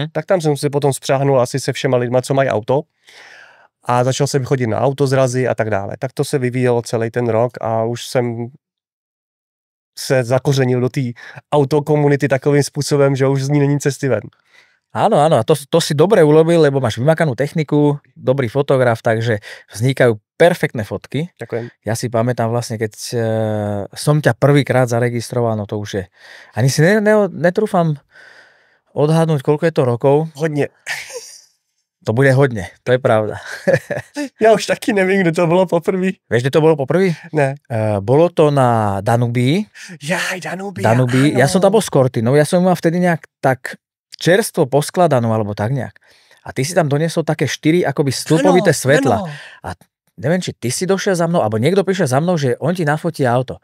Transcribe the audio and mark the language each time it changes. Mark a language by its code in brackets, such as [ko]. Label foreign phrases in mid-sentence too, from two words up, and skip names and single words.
[cs] Tak tam jsem si potom spřáhnul asi se všema lidma, co mají auto a začal jsem chodit na autozrazy a tak dále. Tak to se vyvíjelo celý ten rok a už jsem se zakořenil do té autokomunity takovým způsobem, že už z ní není cesty ven. [sk] Áno, a to si dobre urobil, lebo máš vymakanú techniku, dobrý fotograf, takže vznikajú perfektné fotky. Ďakujem. Ja si pamätám vlastne, keď som ťa prvýkrát zaregistroval, no to už je. Ani si netrúfam odhadnúť, koľko je to rokov. [cs] Hodně. To bude hodně, to je pravda. Já už taky nevím, kde to bylo poprvé. [sk] Vieš, kde to bolo poprvé? [cs] Ne. [sk] Bolo to na Danubii. Danubii. Ja som tam bol s Cortinou, ja som mal vtedy nejak tak čerstvo poskladanú, alebo tak nejak. A ty si tam doniesol také 4 akoby stĺpovité svetla. A neviem, či ty si došiel za mnou, alebo niekto prišiel za mnou, že on ti nafotí auto.